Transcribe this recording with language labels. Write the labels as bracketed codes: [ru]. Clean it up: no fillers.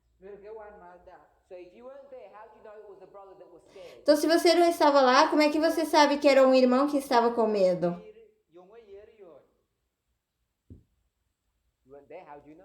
[en] So if you weren't there, how do you know it was the brother that was scared? [pt] Então, se você não estava lá, como é que você sabe que era um irmão que estava com medo? [en] You weren't there, how do you know?